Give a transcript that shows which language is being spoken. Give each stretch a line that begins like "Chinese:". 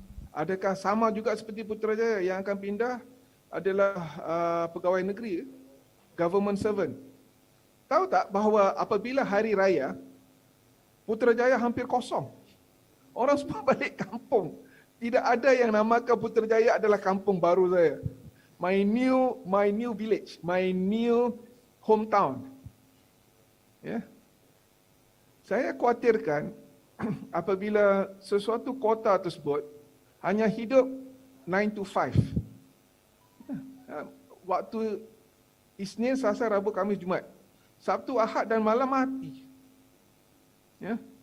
Malay: Adakah sama juga seperti Putrajaya yang akan pindah adalah pegawai negeri,
English: government servant?
Malay: Tahu tak bahawa apabila hari raya, Putrajaya hampir kosong. Orang semua balik kampung. Tidak ada yang namakan Putrajaya adalah kampung baru saya.
English: My new village, my new hometown.
Malay: Ya. Saya khawatirkan apabila sesuatu kota tersebut hanya hidup
English: 9 to 5.
Malay: Waktu Isnin, Selasa, Rabu, Khamis, Jumaat. Sabtu, Ahad dan malam mati. Ya.